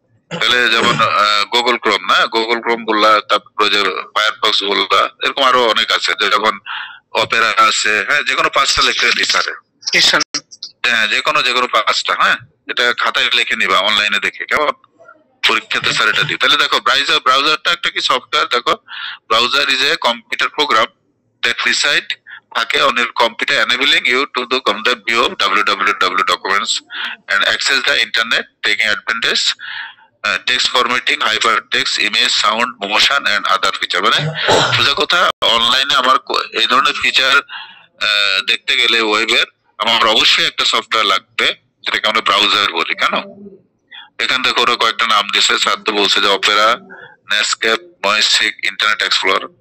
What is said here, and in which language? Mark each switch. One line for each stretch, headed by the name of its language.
Bangla: তাহলে যেমন Google Chrome, না গুগল ক্রোম বললা, তারপরে যে ফায়ারফক্স বললা, এরকম আরো অনেক আছে, যেমন অপেরা আছে। হ্যাঁ, যে কোনো 5টা লিখে দিই স্যার। হ্যাঁ, যে কোনো 5টা। হ্যাঁ, এটা খাতায় লিখে নিবা, অনলাইনে দেখে, কেমন? পরীক্ষাতে স্যার এটা দিই। তাহলে দেখো ব্রাউজারটা একটা কি সফটওয়্যার।
English: দেখো, browser is a computer program that reside থাকে on your computer, enabling you to do the view of www documents and access the internet, taking advantage text formatting, hypertext, image, sound, motion and other feature।
Bangla: মানে সোজা কথা, অনলাইনে আমার এই ধরনের feature দেখতে গেলে ওয়েবের, আমার অবশ্যই একটা সফটওয়্যার লাগবে, যেটাকে আমরা ব্রাউজার বলি। কেন? এখান থেকে ওরা কয়েকটা নাম দিয়েছে, স্যার তো বলছে যে অপেরা, নেটস্কেপ, ময়েস্টিক, ইন্টারনেট এক্সপ্লোর।